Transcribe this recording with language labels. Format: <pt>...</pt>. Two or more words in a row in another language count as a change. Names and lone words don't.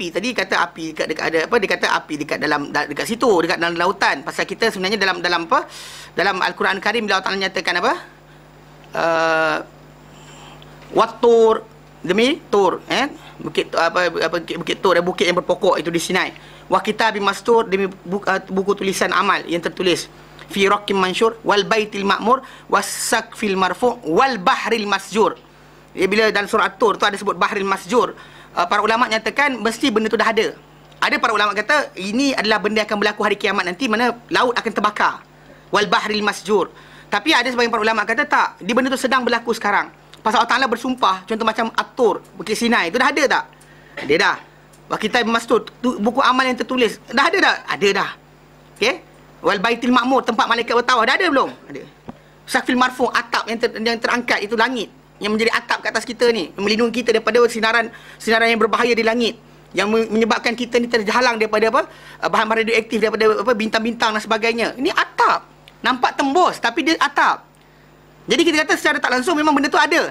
<ms>Tadi kata api dekat ada apa, dia kata api dekat situ, dekat dalam lautan. Pasal kita sebenarnya dalam apa? Dalam Al-Quran Karim bila Allah Taala nyatakan apa? Wat-tur, demi tur, bukit tur, bukit yang berpokok itu di Sinai.</ms> <ar>وكتاب مسطور,</ar> <ms>demi buku tulisan amal yang tertulis.</ms> <ar>في رق منشور والبيت المعمور والسقف المرفوع والبحر المسجور.</ar> <ms>Bila dalam surah At-Tur tu ada sebut</ms> <ar>البحر المسجور,</ar> <ms>para ulama nyatakan mesti benda tu dah ada. Ada para ulama kata ini adalah benda yang akan berlaku hari kiamat nanti, mana laut akan terbakar.</ms> <ar>والبحر المسجور.</ar> <ms>Tapi ada sebagian para ulama kata tak, di benda tu sedang berlaku sekarang. Pasal Allah Taala bersumpah, contoh macam At-Tur, Bukit Sinai, itu dah ada tak? Ada dah. Kita mastud, buku amal yang tertulis, dah ada dah? Ada dah. Okey?</ms> <ar>والبيت المعمور,</ar> <ms>tempat malaikat bertawaf, dah ada belum? Ada.</ms> <ar>السقف المرفوع',</ar> <ms>atap yang terangkat itu langit, yang menjadi atap kat atas kita ni, melindungi kita daripada sinaran yang berbahaya di langit, yang menyebabkan kita ni terhalang daripada apa? Bahan-bahan radioaktif, daripada apa? Bintang-bintang dan sebagainya. Ini atap. Nampak tembus tapi dia atap. Jadi kita kata secara tak langsung memang benda tu ada.</ms>